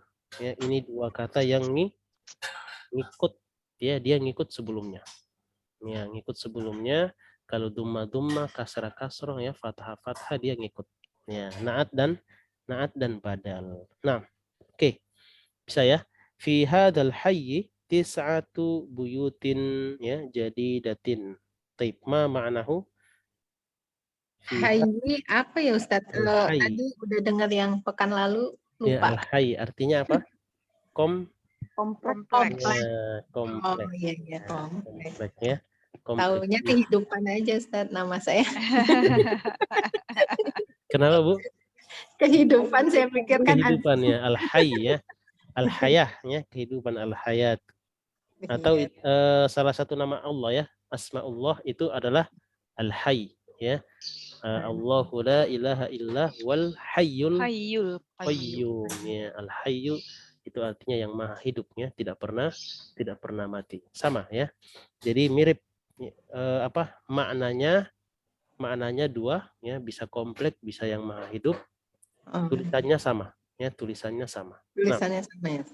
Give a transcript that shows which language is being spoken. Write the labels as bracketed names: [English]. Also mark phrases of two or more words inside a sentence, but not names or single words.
[Indonesian] Ya, ini dua kata yang ngikut, ya, dia ngikut sebelumnya. Ya, ngikut sebelumnya. Kalau dumma kasrah kasroh, ya, fathah dia ngikut. Ya, naat dan badal. Nah, oke. Bisa, ya. [Arabic] Fi hadzal hayyi tis'atu buyutin, [Indonesian] ya, jadi datin. [Arabic] Taib, ma ma'nahu? [Indonesian] Hayyi apa ya Ustaz? Al-hayy. Tadi udah dengar yang pekan lalu Ya, lupa. al-hayy artinya apa? Kompleks. Ya, kompleks. Oh iya iya kompleks. Kompleks, ya. Taunya kehidupan aja Ustaz nama saya. Kenapa, Bu? Kehidupan saya pikirkan Kehidupan, ya, al-hayy, ya. Al-hayah, ya, kehidupan, al-hayat. Atau salah satu nama Allah, ya, asmaullah itu adalah al-hayy, ya. [Arabic] Allahu la ilaha illa wal hayyul qayyum, ya. [Indonesian] Al-hayyu itu artinya yang maha hidup, ya, tidak pernah mati. Sama, ya. Jadi mirip, maknanya dua, ya, bisa kompleks, bisa yang maha hidup. Tulisannya sama, ya, tulisannya sama. Tulisannya sama, ya.